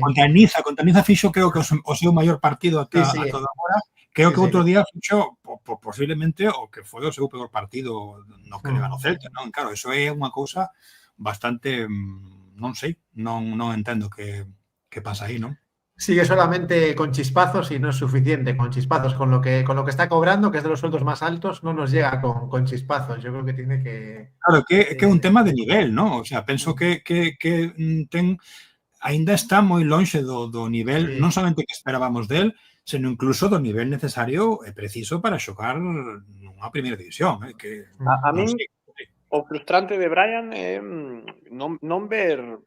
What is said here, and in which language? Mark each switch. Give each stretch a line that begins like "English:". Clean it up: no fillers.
Galician: Contra Niza fixo, creo que o seu maior partido ata agora. Creo que outro día fixo, posiblemente o que foi o seu peor partido no que leva no Celta, non? Claro, eso é unha cousa bastante, non sei, non entendo que pasa aí, non?
Spanish: Sigue solamente con chispazos y no es suficiente con chispazos. Con lo que está cobrando, que es de los sueldos más altos, no nos llega con chispazos. Yo creo que tiene que...
Galician: Claro, que é un tema de nivel, non? O sea, penso que ten aínda está moi lonxe do nivel, non somente que esperábamos del, senón incluso do nivel necesario e preciso para xogar nunha primeira división. Que, a min, o frustrante de Brian é non ver...